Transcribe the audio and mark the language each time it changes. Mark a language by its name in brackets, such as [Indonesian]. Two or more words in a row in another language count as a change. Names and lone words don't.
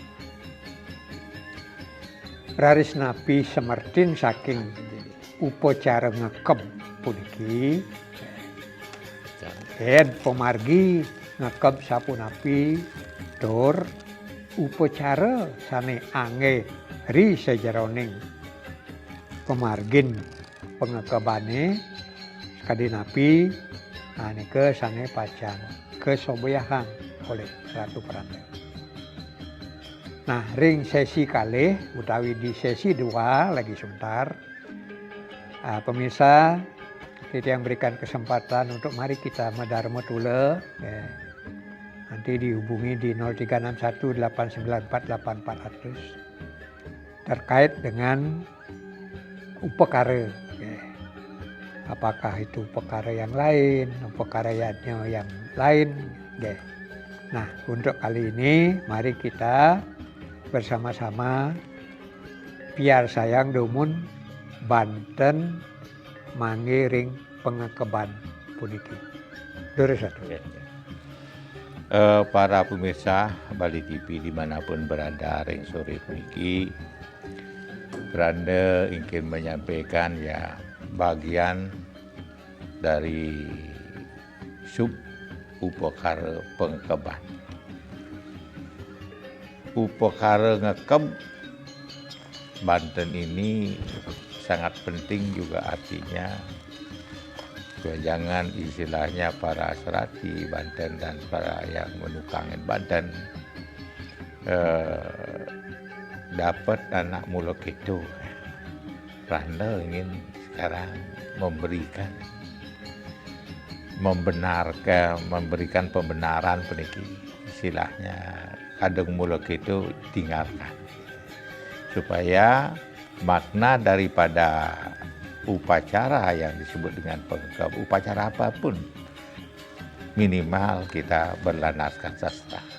[Balinese] Raris napi semertin saking upacara ngekeb puniki yen pemargi ngekeb sapunapi tur upacara sane angge ri sajeroning pemargin pengekebane sakadinapi nika sane pacan kesoboyahan oleh Ratu Peranda. [Indonesian] Nah, [Balinese] ring sesi kalih utawi [Indonesian] di sesi 2 lagi sebentar. Pemirsa, kita yang berikan kesempatan untuk mari kita medharma tula. Nanti dihubungi di 0361894800 terkait dengan upakara. Apakah itu upakara yang lain, upakarannya yang lain. Nah, untuk kali ini mari kita bersama-sama [Balinese] biar sayang dumun Banten mangge ring pengekeban puniki. Durusatu. [Indonesian] Para pemirsa Bali TV dimanapun berada [Balinese] ring sore puniki, [Indonesian] Peranda ingin menyampaikan ya bagian dari sub upakara pengekeban. Upakara ngekeb Banten ini sangat penting juga artinya. Jangan istilahnya para serati Banten dan para yang menukangin Banten dapat anak muluk itu. Peranda ingin sekarang memberikan pembenaran peniki istilahnya kadang muluk itu tinggalkan supaya makna daripada upacara yang disebut dengan pengekeb upacara apapun minimal kita berlandaskan sastra.